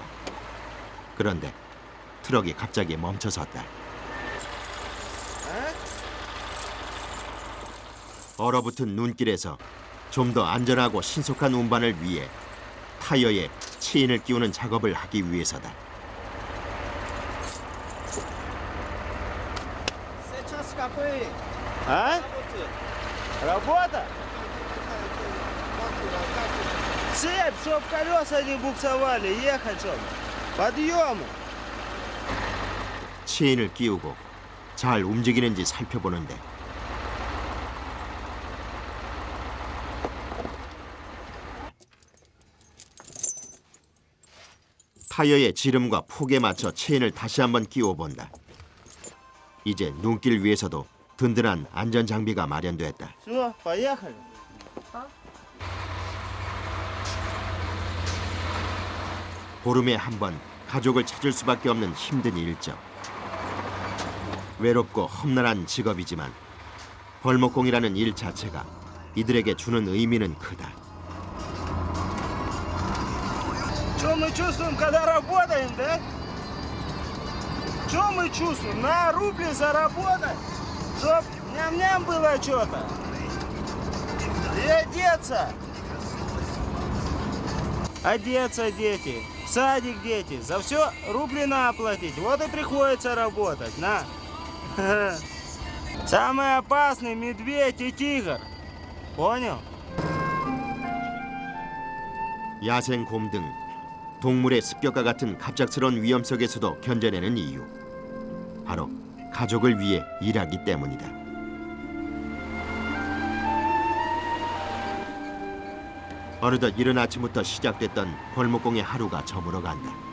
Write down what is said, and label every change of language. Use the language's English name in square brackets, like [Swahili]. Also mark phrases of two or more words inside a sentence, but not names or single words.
[Korean] 그런데 트럭이 갑자기 멈춰섰다. 얼어붙은 눈길에서 좀 더 안전하고 신속한 운반을 위해 타이어에 체인을 끼우는 작업을 하기 위해서다. [Russian] А? Работа? Цепь, чтоб колеса не буксовали, ехать чтоб. Подъемы. [Korean] 체인을 끼우고 잘 움직이는지 살펴보는데 타이어의 지름과 폭에 맞춰 체인을 다시 한번 끼워본다. 이제 눈길 위에서도 든든한 안전장비가 마련됐다. [Russian] Все, поехали. [Korean] 보름에 한 번 가족을 찾을 수밖에 없는 힘든 일정. 외롭고 험난한 직업이지만 벌목공이라는 일 자체가 이들에게 주는 의미는 크다. [Russian] Что мы чувствуем, когда работаем, да? Что мы чувствуем? На рубли заработать, чтоб ням-ням было что-то. И одеться. Одеться дети, в садик дети. За все рубли на оплатить. Вот и приходится работать, на. Самый опасный медведь и тигр. Понял? [Korean] 야생 곰 등 동물의 습격과 같은 갑작스러운 위험 속에서도 견뎌내는 이유. 바로 가족을 위해 일하기 때문이다. 어느덧 이른 아침부터 시작됐던 벌목공의 하루가 저물어간다.